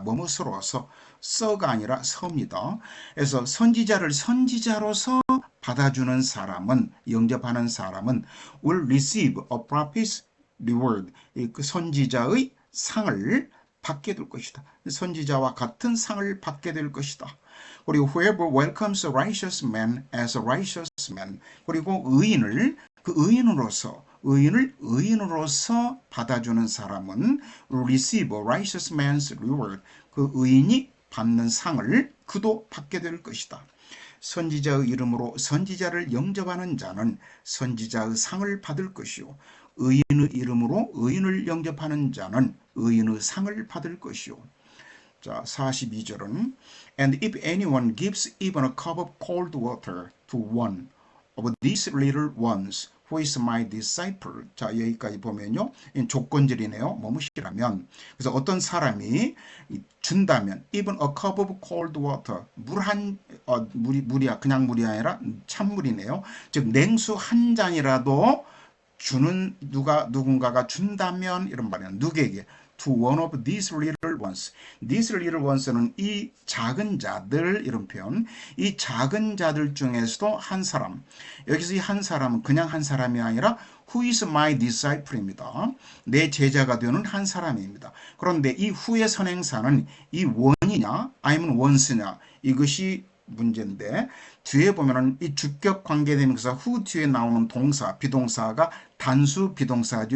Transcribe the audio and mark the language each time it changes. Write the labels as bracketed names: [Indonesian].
[Korean] 뭐뭐스러워서, 써가 아니라 서입니다. 그래서 선지자를 선지자로서 받아주는 사람은, 영접하는 사람은 [English] will receive a prophet's reward. [Korean] 그 선지자의 상을 받게 될 것이다. 선지자와 같은 상을 받게 될 것이다. 그리고 [English] whoever welcomes a righteous man as a righteous man. [Korean] 그리고 의인을 그 의인을 의인으로서 받아주는 사람은 [English] receive a righteous man's reward. [Korean] 그 의인이 받는 상을 그도 받게 될 것이다. 선지자의 이름으로 선지자를 영접하는 자는 선지자의 상을 받을 것이요 의인의 이름으로 의인을 영접하는 자는 의인의 상을 받을 것이요. 자, 42절은 [English] And if anyone gives even a cup of cold water to one of these little ones who is my disciple. [Korean] 자, 여기까지 보면요. 조건절이네요. 뭐뭐시라면. 그래서 어떤 사람이 준다면 [English] even a cup of cold water. [Korean] 물이야. 그냥 물이 아니라 찬물이네요. 즉 냉수 한 잔이라도 주는 누군가가 준다면 이런 말이야. 누구에게? [English] To one of these little ones. [Korean] These little ones는 이 작은 자들, 이런 표현. 이 작은 자들 중에서도 한 사람. 여기서 이 한 사람은 그냥 한 사람이 아니라 [English] Who is my disciple [Korean] 입니다. 내 제자가 되는 한 사람입니다. 그런데 이 후의 선행사는 이 원이냐 아니면 원스냐, 이것이 문제인데, 뒤에 보면은 이 주격 관계대명사 후 뒤에 나오는 동사, 비동사가 단수 비동사죠.